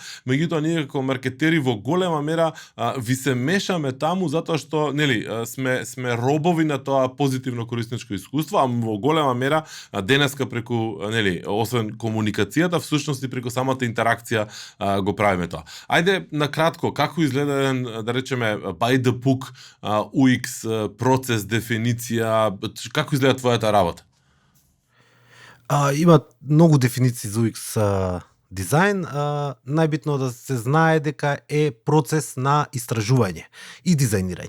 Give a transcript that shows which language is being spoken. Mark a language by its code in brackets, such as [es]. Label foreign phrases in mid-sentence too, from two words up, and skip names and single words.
[mk] Меѓутоа ние како маркетери во голема мера ви се мешаме таму затоа што нели сме робови на тоа позитивно корисничко искуство, а во голема мера денеска преку нели освен комуникацијата, всушност и преку самата интеракција го правиме тоа. Ајде на кратко, како изгледа еден, да речеме, [en] by the book [mk] UX процес, дефиниција, како изгледа твојата работа? Има многу дефиниции за UX дизајн. Најбитно да се знае дека е процес на истражување и дизајнирање.